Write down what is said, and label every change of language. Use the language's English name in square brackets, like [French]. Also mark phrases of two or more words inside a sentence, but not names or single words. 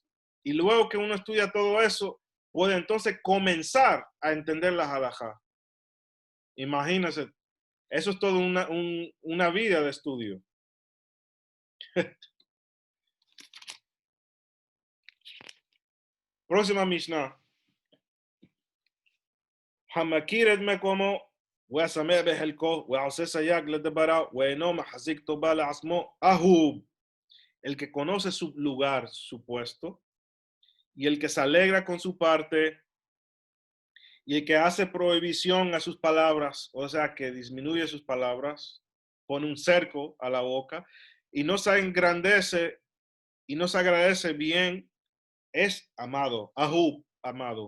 [Spanish] Y luego que uno estudia todo eso, puede entonces comenzar a entender la halajá. Imagínense, eso es todo una vida de estudio. Próxima Mishnah. [Hebrew] המכיר את מקומו והשמח בחלקו ועושה סייג לדבריו ואינו מחזיק טובה לעצמו אהוב. [Spanish] El que conoce su lugar, su puesto, y el que se alegra con su parte, y el que hace prohibición a sus palabras, o sea, que disminuye sus palabras, pone un cerco a la boca, y no se engrandece y no se agradece bien, es amado, ahub, amado.